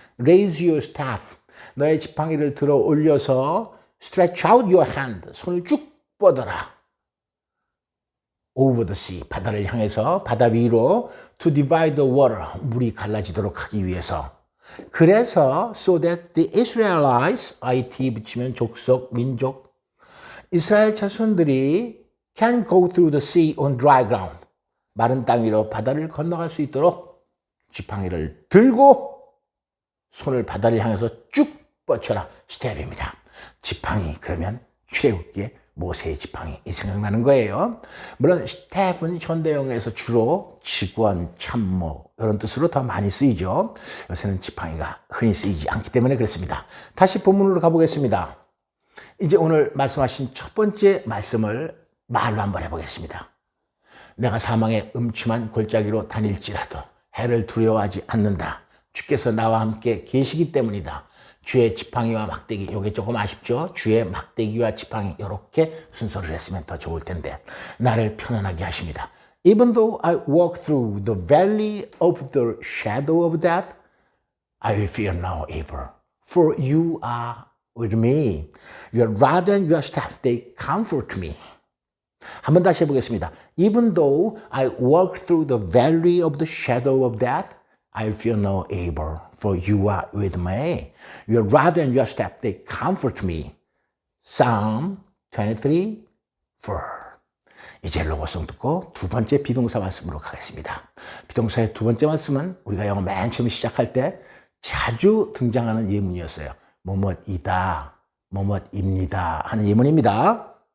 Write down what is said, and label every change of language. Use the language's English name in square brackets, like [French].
[English] Raise your staff. [Korean] 너의 지팡이를 들어 올려서 [English] stretch out your hand. [Korean] 손을 쭉 뻗어라. [English] Over the sea. [Korean] 바다를 향해서 바다 위로 [English] to divide the water. [Korean] 물이 갈라지도록 하기 위해서. 그래서 [English] so that the Israelites, [Korean] IT 붙이면 족속, 민족, 이스라엘 자손들이 [English] can go through the sea on dry ground. [Korean] 마른 땅 위로 바다를 건너갈 수 있도록 지팡이를 들고 손을 바다를 향해서 쭉 뻗쳐라. 스텝입니다. 지팡이 그러면 출애굽기에 모세의 지팡이 이 생각나는 거예요. 물론 스텝은 현대용에서 주로 직원, 참모 이런 뜻으로 더 많이 쓰이죠. 요새는 지팡이가 흔히 쓰이지 않기 때문에 그렇습니다. 다시 본문으로 가보겠습니다. 이제 오늘 말씀하신 첫 번째 말씀을 말로 한번 해보겠습니다. 내가 사망의 음침한 골짜기로 다닐지라도 해를 두려워하지 않는다. 주께서 나와 함께 계시기 때문이다. 주의 지팡이와 막대기, 이게 조금 아쉽죠? 주의 막대기와 지팡이, 이렇게 순서를 했으면 더 좋을 텐데 나를 편안하게 하십니다. [English] Even though I walk through the valley of the shadow of death, I will fear no evil, for you are with me. Your rod and your staff, they comfort me. [Korean] 한번 다시 해보겠습니다. [English] Even though I walk through the valley of the shadow of death, I fear no evil, for you are with me. Your rod and your staff, they comfort me. Psalm 23, 4. [Korean] 이제 로고송 듣고 두 번째 비동사 말씀으로 가겠습니다. 비동사의 두 번째 말씀은 우리가 영어 맨 처음 시작할 때 자주 등장하는 예문이었어요. 뭐뭇이다, 뭐뭇입니다 하는 예문입니다.